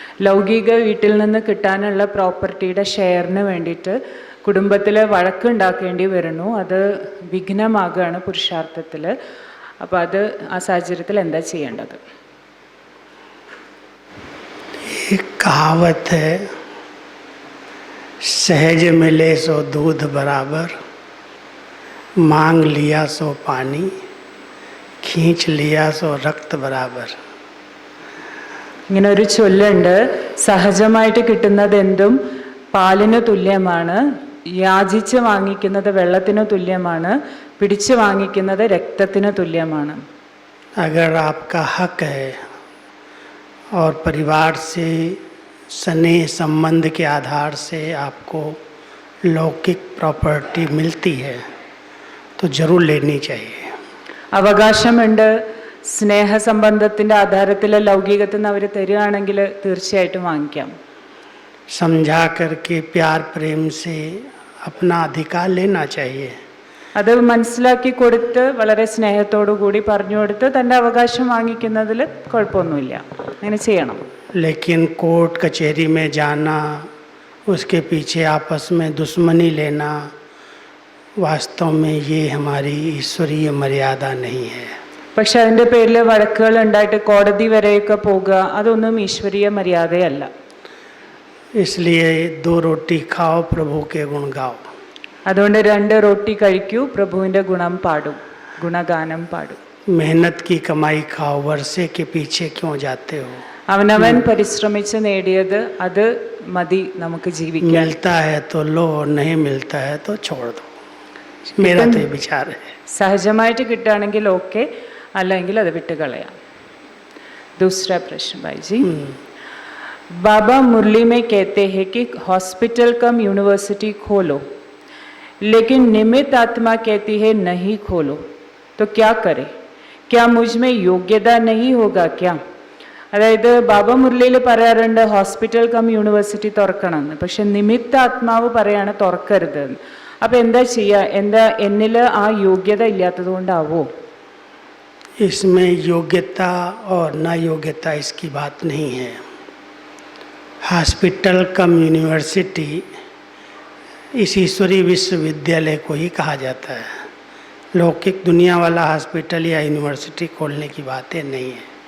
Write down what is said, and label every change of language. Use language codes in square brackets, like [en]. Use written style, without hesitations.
[ml] ലൗകിക വീട്ടിൽ നിന്ന് കിട്ടാനുള്ള പ്രോപ്പർട്ടിയുടെ ഷെയറിന് വേണ്ടിയിട്ട് കുടുംബത്തിൽ വഴക്കുണ്ടാക്കേണ്ടി വരുന്നു, അത് വിഘ്നമാകുകയാണ് പുരുഷാർത്ഥത്തിൽ. അപ്പോൾ അത് ആ സാഹചര്യത്തിൽ എന്താ ചെയ്യേണ്ടത്? [hi] एक कहावत है, सहज मिले सो दूध बराबर, मांग लिया सो पानी, खींच लिया सो रक्त बराबर. [ml] ഇങ്ങനെ ഒരു ചൊല്ലുണ്ട്, സഹജമായിട്ട് കിട്ടുന്നത് എന്തും പാലിന് തുല്യമാണ്, യാചിച്ച് വാങ്ങിക്കുന്നത് വെള്ളത്തിന് തുല്യമാണ്, പിടിച്ചു വാങ്ങിക്കുന്നത് രക്തത്തിന് തുല്യമാണ്. [hi] अगर आपका हक है और परिवार से स्नेह संबंध के आधार से आपको लौकिक प्रॉपर्टी मिलती है तो जरूर लेनी चाहिए. [ml] അവകാശമുണ്ട്, സ്നേഹസംബന്ധത്തിൻ്റെ ആധാരത്തിൽ ലൗകികത്തിൽ നിന്ന് അവർ തരികയാണെങ്കിൽ തീർച്ചയായിട്ടും വാങ്ങിക്കാം. [hi] समझा करके प्यार प्रेम से अपना अधिकार लेना चाहिए. [ml] അത് മനസ്സിലാക്കി കൊടുത്ത് വളരെ സ്നേഹത്തോടു കൂടി പറഞ്ഞു കൊടുത്ത് തൻ്റെ അവകാശം വാങ്ങിക്കുന്നതിൽ കുഴപ്പമൊന്നുമില്ല, അങ്ങനെ ചെയ്യണം. [hi] लेकिन कोर्ट कचहरी में जाना, उसके पीछे आपस में दुश्मनी लेना, वास्तव में ये हमारी ईश्वरीय मर्यादा नहीं है. [ml] പക്ഷെ അതിൻ്റെ പേരിൽ വഴക്കുകൾ ഉണ്ടായിട്ട് കോടതി വരെയൊക്കെ പോകുക, അതൊന്നും ഈശ്വരീയ മര്യാദയല്ല. [hi] इसलिए 2 रोटी खाओ, प्रभु के गुण गाओ. [ml] അതുകൊണ്ട് 2 റൊട്ടി കഴിക്കൂ, പ്രഭുവിൻ്റെ ഗുണം പാടും, ഗുണഗാനം പാടും. [hi] मेहनत की कमाई खाओ, वर्षे के पीछे क्यों जाते हो. [ml] അവനവൻ പരിശ്രമിച്ച് നേടിയത് അത് മതി നമുക്ക് ജീവിക്കാൻ. [hi] मिलता है तो लो, नहीं मिलता है तो छोड़ दो. मेरा तो ये विचार है. [ml] സഹജമായിട്ട് കിട്ടുകയാണെങ്കിൽ ഓക്കെ, അല്ലെങ്കിൽ അത് വിട്ടുകളയാം. [hi] दूसरा प्रश्न भाई जी, बाबा मुरली में कहते हैं कि हॉस्पिटल कम यूनिवर्सिटी खोलो, लेकिन निमित्त आत्मा कहती है नहीं खोलो, तो क्या करें? क्या मुझ में योग्यता नहीं होगा क्या? [ml] അതായത് ബാബ മുരളിയിൽ പറയാറുണ്ട് ഹോസ്പിറ്റൽ കം യൂണിവേഴ്സിറ്റി തുറക്കണമെന്ന്, പക്ഷെ നിമിത്ത ആത്മാവ് പറയാണ് തുറക്കരുത്. അപ്പം എന്താ ചെയ്യുക? എന്താ എന്നിൽ ആ യോഗ്യത ഇല്ലാത്തത് കൊണ്ടാവോ? [hi] इसमें योग्यता और न योग्यता इसकी बात नहीं है. हॉस्पिटल कम यूनिवर्सिटी इस ईश्वरीय विश्वविद्यालय को ही कहा जाता है. लौकिक दुनिया वाला हॉस्पिटल या यूनिवर्सिटी खोलने की बातें नहीं है.